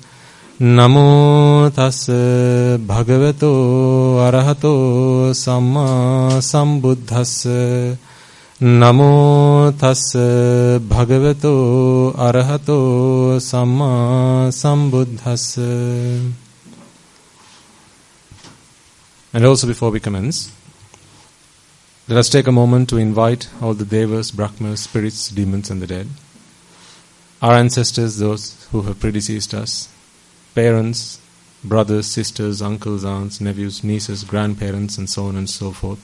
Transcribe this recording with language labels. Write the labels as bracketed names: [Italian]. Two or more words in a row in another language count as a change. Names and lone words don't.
[Pali] Namo Tassa Bhagavato Arahato Samma Sambuddhassa. Namo Tassa Bhagavato Arahato Samma Sambuddhassa. [English] And also before we commence, let us take a moment to invite all the devas, brahmas, spirits, demons and the dead, our ancestors, those who have predeceased us, parents, brothers, sisters, uncles, aunts, nephews, nieces, grandparents and so on and so forth.